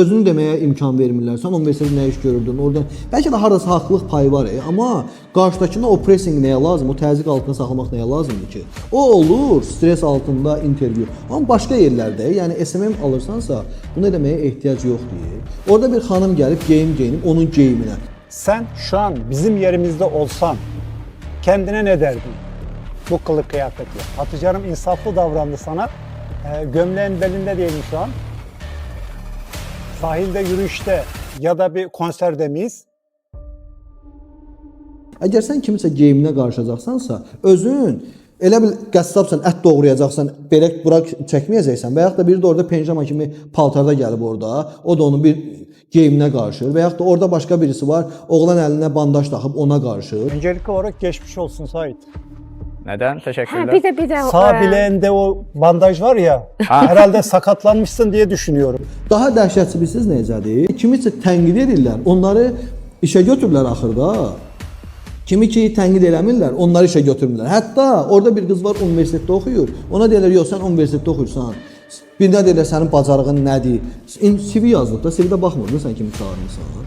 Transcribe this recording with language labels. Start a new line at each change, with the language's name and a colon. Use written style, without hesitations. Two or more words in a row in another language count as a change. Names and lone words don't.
Azerbaijani: Sözünü deməyə imkan vermirlər. Sən universitetdə nə iş görürdün? Oradan bəlkə də harasa haqlılıq payı var, amma qarşıdakına o pressing nəyə lazım? O təzyiq altında saxlamaq nəyə lazımdır ki? O olur, stres altında intervyu. Amma başqa yerlərdə, yəni SMM alırsansa, bunu deməyə ehtiyac yoxdur. Orada bir xanım gəlib geyinib onun geyiminə.
Turkish: Sen şu an bizim yerimizde olsan kendine ne derdin? Bu kılık kıyafetle. Hatice Hanım insaflı davrandı sana. Gömleğin belinde diyelim şu an. Sahilde yürüyüşte ya da bir konserde miyiz?
Azerbaijani: Əgər sən kimisə geyiminə qarışacaqsansa, özün elə bil qəssabsan, ət doğrayacaqsan, belə bura çəkməyəcəksən və yaxud da biri də orada penjama kimi paltarda gəlib orada, o da onun bir geyiminə qarışır və yaxud da orada başqa birisi var, oğlan əlinə bandaj taxıb ona qarışır.
Turkish: Öncelikli olarak geçmiş olsun Sait. Neden? Teşekkürler. Bir de Sağ bileğinde o bandaj var ya, herhalde sakatlanmışsın diye düşünüyorum.
Azerbaijani: Daha dəhşətli bilirsiniz necədir? Kimisə tənqid edirlər, onları işə götürürlər axırda. Kimi ki tənqid eləmirlər, onları işə götürmürlər. Hətta orada bir qız var, universitetdə oxuyur. Ona deyirlər, yox sən universitetdə oxuyursan. Birində deyirlər sənin bacarığın nədir? CV yazılıb da, CV-də baxmırdın sən kimi çağırmısan.